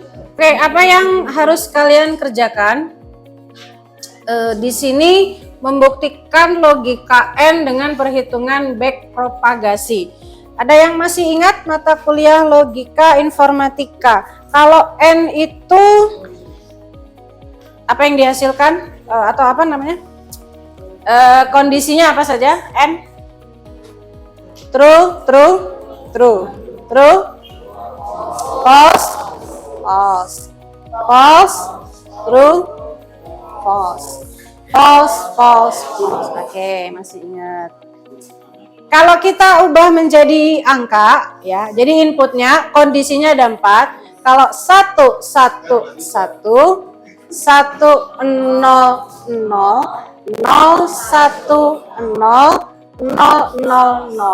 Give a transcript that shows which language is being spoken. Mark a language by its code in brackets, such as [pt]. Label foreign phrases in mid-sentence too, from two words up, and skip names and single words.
[id] Oke, apa yang harus kalian kerjakan? Di sini membuktikan logika N dengan perhitungan back propagasi. Ada yang masih ingat mata kuliah logika informatika? Kalau N itu apa yang dihasilkan atau apa namanya? Kondisinya apa saja? N? [en] True, true, true, true, false, false, false, true, false, false, false, false. [id] Oke, masih ingat. Kalau kita ubah menjadi angka, ya, jadi inputnya kondisinya ada 4. Kalau 1, 1, 1, 1, 0, 0, 0, 1, 0, 0, 0, 0.